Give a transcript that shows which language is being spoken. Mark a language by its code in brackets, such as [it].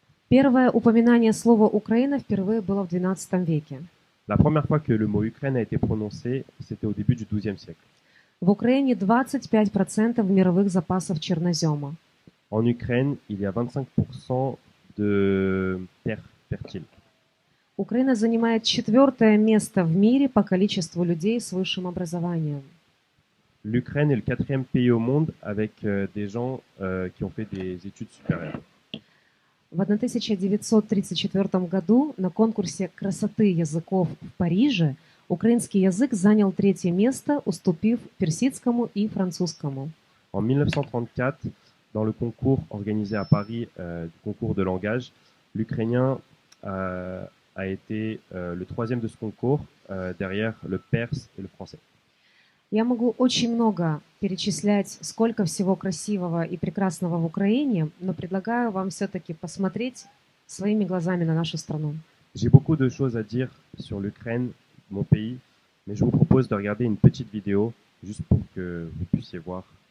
[ru] Первое упоминание слова «Украина» впервые было в XII веке. [fr] La première fois que le mot Ukraine a été prononcé, c'était au début du XIIe siècle. [ru] В Украине 25% мировых запасов чернозема. [fr] En Ukraine, il y a 25% de terres fertiles. [ru] Украина занимает 4-е место в мире по количеству людей с высшим образованием. [fr] l'Ukraine est le 4e pays au monde avec des gens qui ont fait des études supérieures. [ru] В 1934 году на конкурсе красоты языков в Париже украинский язык занял 3-е место, уступив персидскому и французскому. [fr] En 1934, dans le concours organisé à Paris du concours de langage, l'ukrainien a été le 3e de ce concours, derrière le perse et le français. [ru] Я могу очень много перечислять, сколько всего красивого и прекрасного в Украине, но предлагаю вам все-таки посмотреть своими глазами на нашу страну. [fr] J'ai beaucoup de choses à dire sur l'Ukraine, mon pays, mais je vous propose de regarder une petite vidéo juste pour que vous puissiez voir.